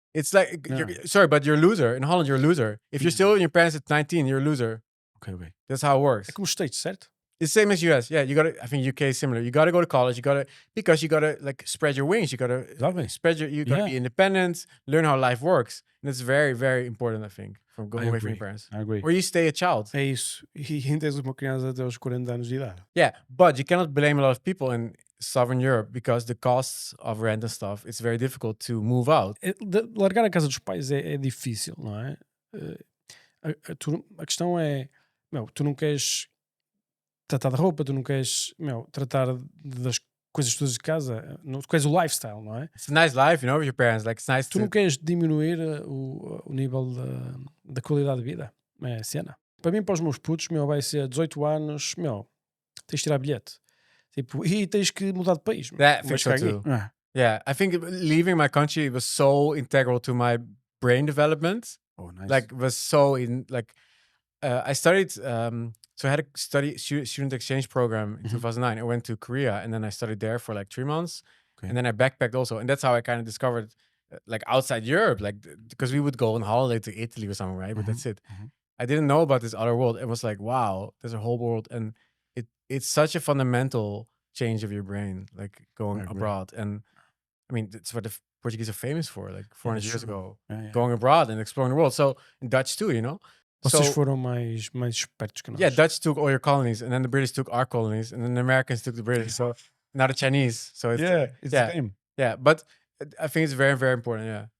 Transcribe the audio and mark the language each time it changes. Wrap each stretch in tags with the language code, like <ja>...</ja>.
<en>It's like sorry, but you're a loser. In Holland, you're a loser. If you're still in your parents at 19, you're a loser. Ok. That's how it works.</en> <pt>É como os States, certo?</pt> <en>It's the same as US. Yeah, you gotta. I think UK is similar. You gotta go to college. Because you gotta like spread your wings. You gotta You gotta be independent. Learn how life works, and it's very, very important. I think from going away from your parents. I agree. Or you stay a child.</en> <pt>É isso. E ainda és uma criança até aos 40 anos de idade.</pt> <en>Yeah, but you cannot blame a lot of people in Southern Europe because the costs of rent and stuff. It's very difficult to move out.</en> <pt>Largar a casa dos pais é difícil, não é? A questão é, tu não queres tratar de roupa, tu não queres, tratar das coisas todas de casa, tu queres o lifestyle, não é?</pt> <en>It's a nice life, with your parents. Like, it's nice</en> <pt>tu não queres diminuir o nível da qualidade de vida. É a cena. Para mim, para os meus putos, vai ser 18 anos, tens de tirar bilhete. Tipo, e tens que mudar de país.</pt> <en>That thinks so too. Yeah, I think leaving my country was so integral to my brain development. Oh, nice. Like, was so I studied... So I had a student exchange program in 2009. I went to Korea and then I studied there for like 3 months. Okay. And then I backpacked also. And that's how I kind of discovered like outside Europe, like because we would go on holiday to Italy or something, right? But that's it. I didn't know about this other world. It was like, wow, there's a whole world. And it's such a fundamental change of your brain, like going abroad. And I mean, that's what the Portuguese are famous for, like 400 years ago, going abroad and exploring the world. So in Dutch too,</en> <pt>Vocês foram mais espertos que nós.</pt> <en>Yeah, Dutch took all your colonies, and then the British took our colonies, and then the Americans took the British. So now the Chinese. So it's the same. Yeah, but I think it's very, very important.</en>